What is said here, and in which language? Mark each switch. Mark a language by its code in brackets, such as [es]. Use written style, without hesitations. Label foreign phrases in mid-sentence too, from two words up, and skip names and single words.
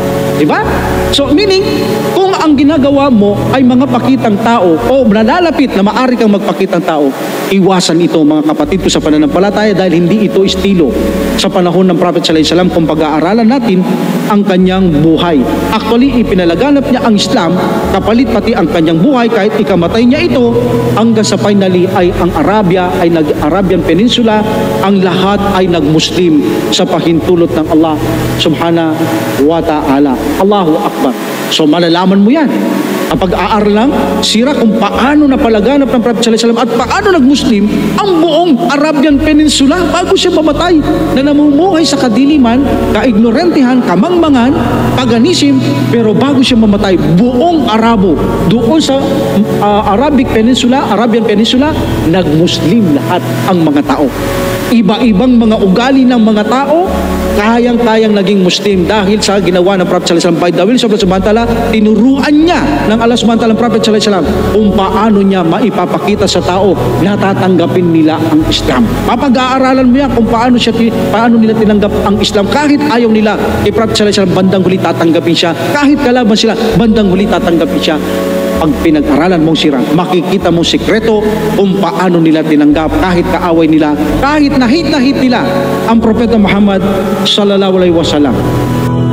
[tl] Diba? So meaning, kung ang ginagawa mo ay mga pakitang tao o nalalapit na maaari kang magpakitang tao, iwasan ito mga kapatid ko sa pananampalataya dahil hindi ito estilo sa panahon ng Prophet [ar] صلى الله عليه وسلم [tl] kung pag-aaralan natin ang kanyang buhay. Actually, ipinalaganap niya ang Islam kapalit pati ang kanyang buhay kahit ikamatay niya ito hanggang sa finally ay ang Arabian Peninsula, ang lahat ay nag-Muslim sa pahintulot ng Allah [ar] سبحانه وتعالى. الله أكبر. [tl] So malalaman mo yan. Kapag aaral lang, sira kung paano napalaganap ng Prophet [ar] صلى الله عليه وسلم [tl] at paano nag-Muslim ang buong Arabian Peninsula bago siya mamatay, na namumuhay sa kadiliman, kaignorantehan, kamangmangan, paganism, pero bago siya mamatay, buong Arabo, doon sa Arabian Peninsula, nag-Muslim lahat ang mga tao. Iba-ibang mga ugali ng mga tao, kayang-kayang naging Muslim dahil sa ginawa ng Prophet [ar] صلى الله عليه وسلم. [en] By the will of Allah [ar] سبحانه وتعالى, [tl] tinuruan niya ng Allah [ar] سبحانه وتعالى [tl] ng Prophet [ar] صلى الله عليه وسلم [tl] kung paano niya maipapakita sa tao na tatanggapin nila ang Islam. Mapag-aaralan mo yan kung paano nila tinanggap ang Islam. Kahit ayaw nila kay Prophet [ar] صلى الله عليه وسلم, [tl] bandang huli tatanggapin siya. Kahit kalaban sila, bandang huli tatanggapin siya. Pag pinag-aralan mong sirang, makikita mong sikreto kung paano nila tinanggap, kahit kaaway nila, kahit nahit nila ang Propeta Muhammad [ar] صلى الله عليه وسلم.